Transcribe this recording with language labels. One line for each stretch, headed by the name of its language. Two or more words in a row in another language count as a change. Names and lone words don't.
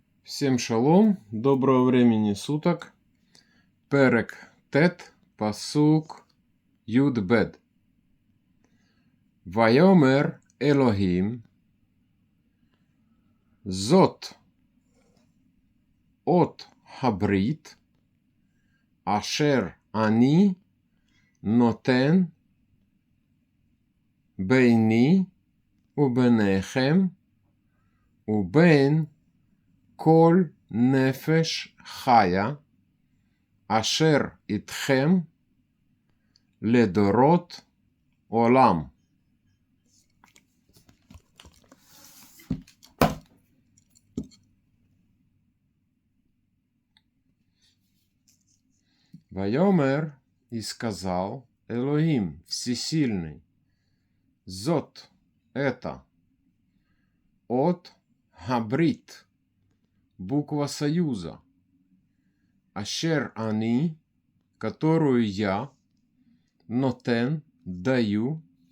Russian: Всем шалом, доброго времени суток.
Hebrew: פרק ט׳ פסוק י״ב. ויאמר אלהים זאת אות הברית אשר אני נתן ביני וביניכם ובין כל נפש חיה אשר איתכם לדורות עולם. ויאמר,
Russian: и сказал Элохим, всесильный, зот, это,
Hebrew: אות הברית,
Russian: буква союза,
Hebrew: אשר אני,
Russian: которую я, нотен, даю,